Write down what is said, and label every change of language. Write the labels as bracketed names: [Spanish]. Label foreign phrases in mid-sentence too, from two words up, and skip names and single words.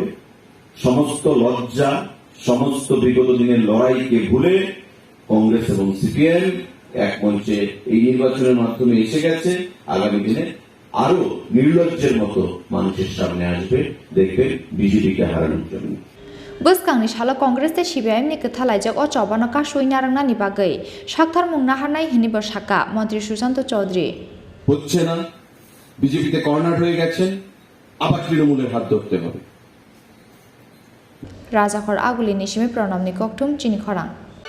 [Bangla] সমস্ত লজ্জা, সমস্ত বিগত দিনের লড়াইকে ভুলে কংগ্রেস এবং সিপিএম এক মঞ্চে এই নির্বাচনের মাধ্যমে এসে গেছে। আগামী দিনে আরো নির্লজ্জের মতো মানুষের সামনে আসবে, দেখবেন বিজেপিকে হারানোর জন্য। [Kok Borok] बुसकांनि साला कांग्रेस ते सिपिआइएम नि कथालायजक अ चबानो का सयनारंनानि बागै साक्थार मुंना हानाय हिनिबो साका मंत्री सुशांत चौधरी [Bangla] হচ্ছে না, বিজেপিতে কর্নার হয়ে গেছেন, আবার তৃণমূলের হাত ধরতে হবে। [Kok Borok] राजाखर आगुली निसिमे प्रणबनि कक्थुम चिनी खरां।